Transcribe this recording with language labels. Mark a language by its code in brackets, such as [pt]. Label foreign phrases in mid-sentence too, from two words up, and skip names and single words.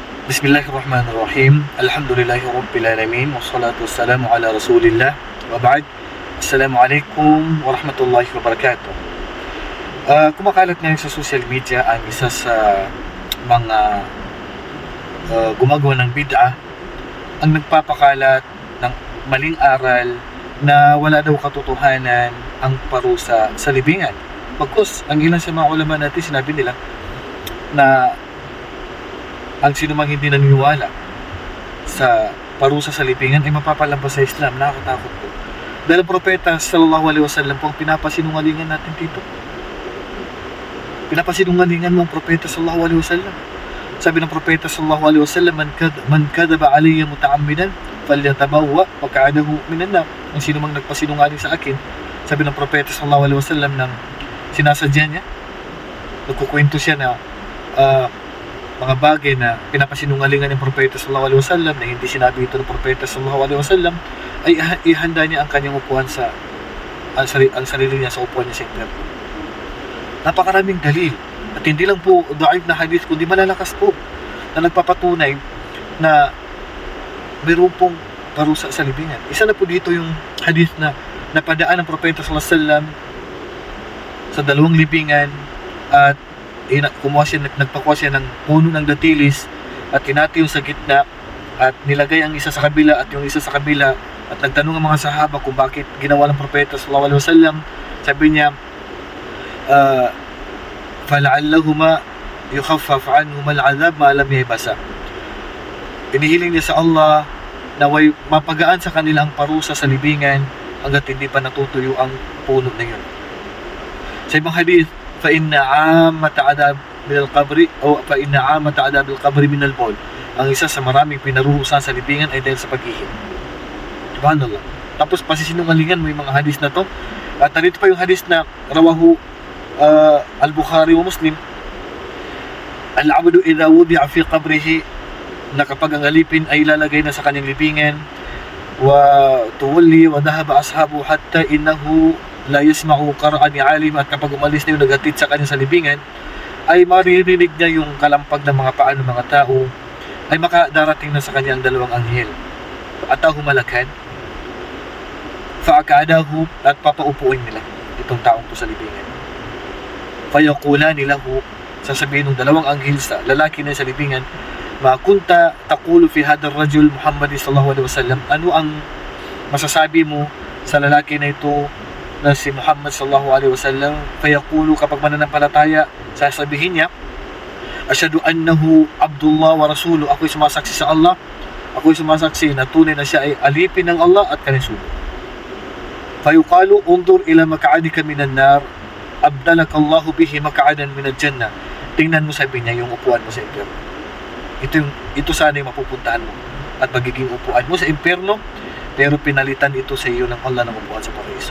[ar] بسم الله الرحمن الرحيم. الحمد لله رب العالمين. والصلاة والسلام على رسول الله. وبعد. السلام عليكم ورحمة الله وبركاته. [tl] Kumakalat ngayon sa social media ang isa sa mga gumagawa ng bid'ah ang nagpapakalat ng maling aral na wala daw katotohanan ang parusa sa libingan. Pagkus, ang ilan sa mga ulama natin sinabi nila na ang sinumang hindi naniniwala sa parusa sa libingan ay mapapalampas sa Islam. Nakakatakot po. Dahil ang propeta [ar] صلى الله عليه وسلم [tl] po ang pinapasinungalingan natin dito. Pinapasinungalingan mo ang propeta [ar] صلى الله عليه وسلم. [tl] Sabi ng propeta [ar] صلى الله عليه وسلم، من كذب علي متعمدا فليتبوأ مقعده من النار. [tl] Ang sinumang nagpasinungaling sa akin, sabi ng propeta [ar] صلى الله عليه وسلم, [tl] nang sinasadya niya, nagkukwento siya na mga bagay na pinapasinungalingan ng propeta [ar] صلى الله عليه وسلم [tl] na hindi sinabi ito ng propeta [ar] صلى الله عليه وسلم, [tl] ay ihanda niya ang kanyang upuan ang sarili niya sa upuan niya sa impyerno. Napakaraming dalil, at hindi lang po daif na hadith, kundi malalakas po na nagpapatunay na mayroon pong parusa sa libingan. Isa na po dito yung hadith na napadaan ng propeta [ar] صلى الله عليه وسلم [tl] sa dalawang libingan at nagpakuha siya ng puno ng datilis at tinati yung sa gitna at nilagay ang isa sa kabila at yung isa sa kabila, at nagtanong ang mga sahaba kung bakit ginawa ng propeta [ar] صلى الله عليه وسلم. [tl] Sabi niya, [ar] فلعلهما يخفف عنهما العذاب ما لم ييبسا. [tl] Inihiling niya sa Allah na way mapagaan sa kanila ang parusa sa libingan hanggat hindi pa natutuyo ang puno na yun. Sa ibang hadith, [ar] فإن عامة عذاب من القبر أو فإن عامة عذاب القبر من البول. [tl] Ang isa sa maraming pinaruhusan sa libingan ay dahil sa pag-ihi. Subhanallah. Tapos pasisinungalingan mo yung mga hadis na to. At narito pa yung hadis na [ar] رواه البخاري ومسلم. العبد إذا وضع في قبره, [tl] na kapag ang alipin ay ilalagay na sa kanyang libingan, [ar] وتولى وذهب أصحاب حتى إنه لا يسمع قرعا عليم, [tl] at kapag umalis na yung naghatid sa kanya sa libingan, ay maririnig niya yung kalampag ng mga paa ng mga tao, ay makadarating na sa kanya ang dalawang anghel. [ar] أتاه ملكان فأقعداه, [tl] at papaupuin nila itong taong to sa libingan. [ar] فيقولان له, [tl] sasabihin ng dalawang anghel sa lalaki na sa libingan, [ar] ما كنت تقول في هذا الرجل محمد صلى الله عليه وسلم, [tl] ano ang masasabi mo sa lalaki na ito na si Muhammad [ar] صلى الله عليه وسلم? فيقول, [tl] kapag mananampalataya, sasabihin niya, [ar] أشهد أنه عبد الله ورسوله, [tl] ako'y sumasaksi sa Allah, ako'y sumasaksi na tunay na siya ay alipin ng Allah at kanyang sugo. [ar] فيقال انظر إلى مقعدك من النار أبدلك الله به مقعدا من الجنة. [tl] Tingnan mo, sabi niya, yung upuan mo sa impyerno. Ito sana yung mapupuntahan mo at magiging upuan mo sa impyerno, pero pinalitan ito sa iyo ng Allah ng upuan sa paraiso.